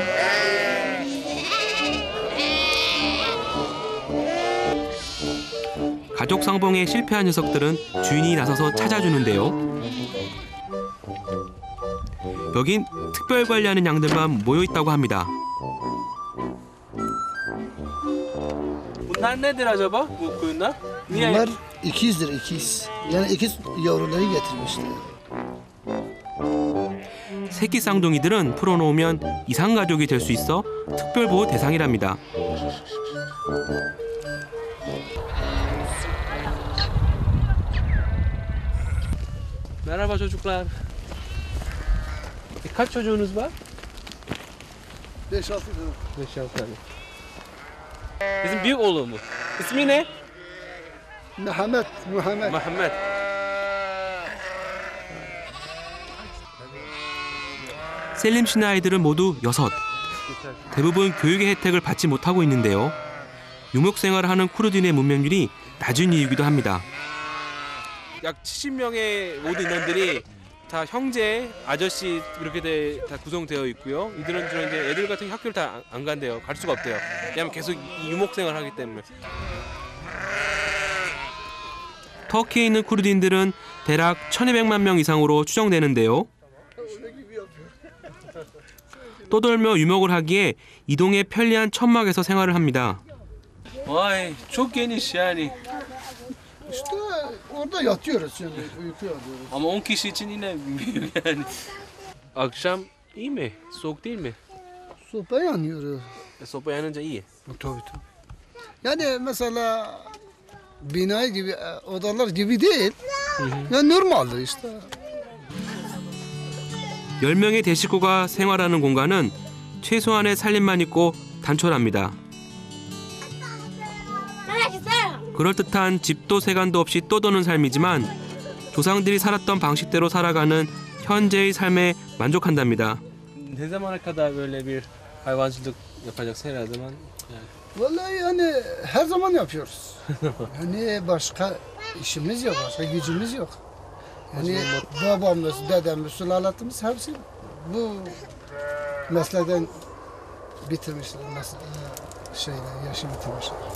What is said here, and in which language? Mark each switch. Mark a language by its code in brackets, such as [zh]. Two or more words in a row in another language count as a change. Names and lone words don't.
[ko] 가족 상봉에 실패한 녀석들은 주인이 나서서 찾아주는데요. 여긴 특별 관리하는 양들만 모여 있다고 합니다. [tr] Bunlar nedir acaba bu koyunlar? Niye? Bunlar ikizdir, ikiz. Yani ikiz yavruları getirmişler. [ko] 새끼 쌍둥이들은 풀어놓으면 이상가족이 될 수 있어 특별보호 대상이랍니다. [tr] Merhaba çocuklar. Kaç çocuğunuz var? 5-6 tane. 5-6 tane. Bizim büyük oğlum bu. İsmi ne? Muhammed. Muhammed. [ko] 셀림 씨네 아이들은 모두 6. 대부분 교육의 혜택을 받지 못하고 있는데요. 유목 생활을 하는 쿠르드인의 문명률이 낮은 이유이기도 합니다. 약 70명의 모든 인원들이 다 형제, 아저씨 이렇게 다 구성되어 있고요. 이들은 주로 이제 애들 같은 학교를 다 안 간대요. 갈 수가 없대요. 왜냐하면 계속 이 유목 생활을 하기 때문에. 터키에 있는 쿠르드인들은 대략 1200만 명 이상으로 추정되는데요. 떠돌며 유목을 하기에 이동에 편리한 천막에서 생활을 합니다. [tr] Vay çok geniş yani. İşte orada yatıyoruz şimdi, uyku yapıyoruz. Ama 10 kişi için yine büyük yani. Akşam iyi mi? Soğuk değil mi? Sopa yanıyoruz. Sopa yanınca iyi. Tabii. Yani mesela bina gibi, odalar gibi değil. Yani normalde işte. [ko] 10명의 대식구가 생활하는 공간은 최소한의 살림만 있고 단촐합니다. 그럴듯한 집도 세간도 없이 떠도는 삶이지만 조상들이 살았던 방식대로 살아가는 현재의 삶에 만족한답니다. [tr] Ne zamana kadar böyle bir hayvancılık yapacaksın her zaman? Yani. Vallahi yani her zaman yapıyoruz. Yani başka işimiz yok, başka gücümüz yok. Yani babamız, dedemiz, sülaletimiz hepsi bu meslekten bitirmişler, yaşı bitirmişler.